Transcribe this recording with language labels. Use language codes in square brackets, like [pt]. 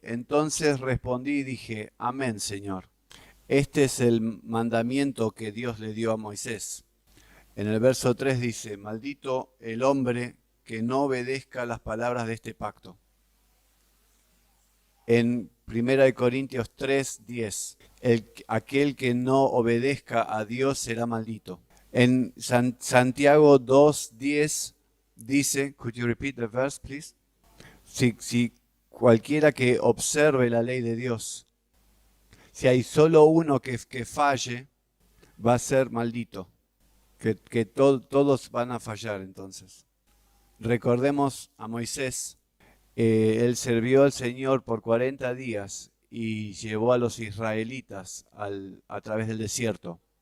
[es] Entonces respondí y dije, amén, Señor. Este es el mandamiento que Dios le dio a Moisés. En el verso 3 dice, maldito el hombre que no obedezca las palabras de este pacto. En 1 Corintios 3, 10, aquel que no obedezca a Dios será maldito. En Santiago 2, 10 dice, [en] could you repeat the verse, please? [es] Si cualquiera que observe la ley de Dios, si hay solo uno que falle, va a ser maldito. Que todos van a fallar entonces. Recordemos a Moisés. Él sirvió al Señor por 40 días y llevó a los israelitas a través del desierto.